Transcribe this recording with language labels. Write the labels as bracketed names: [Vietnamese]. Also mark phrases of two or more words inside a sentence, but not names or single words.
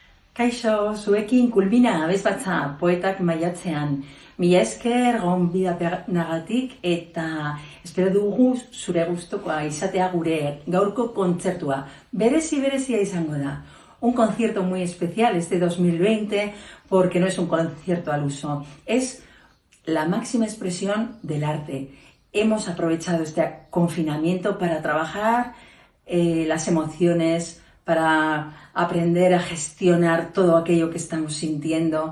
[Basque] Kaixo, zuekin kulmina abesbatza poetak maiatzean. Mila esker gonbidapenagatik eta espero dugu zure gustukoa izatea gure gaurko kontzertua. Berezia izango da. [Spanish] Un concierto muy especial este 2020 porque no es un concierto al uso. Es la máxima expresión del arte. Hemos aprovechado este confinamiento para trabajar las emociones, para aprender a gestionar todo aquello que estamos sintiendo.